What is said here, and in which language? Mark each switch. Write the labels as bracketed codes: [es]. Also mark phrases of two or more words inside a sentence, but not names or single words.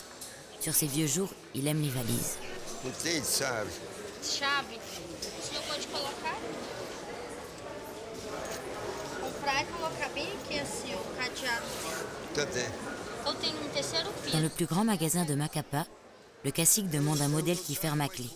[fr] Sur ses vieux jours, il aime les valises. [pt] Não tem chave. Chave, o senhor pode colocar? Comprar e colocar bem aqui assim, o cadeado dentro. Cadê? Eu tenho um terceiro [fr] Dans [pt] piso. [fr] le plus grand magasin de Macapá, le cacique demande un modèle qui ferme à clé.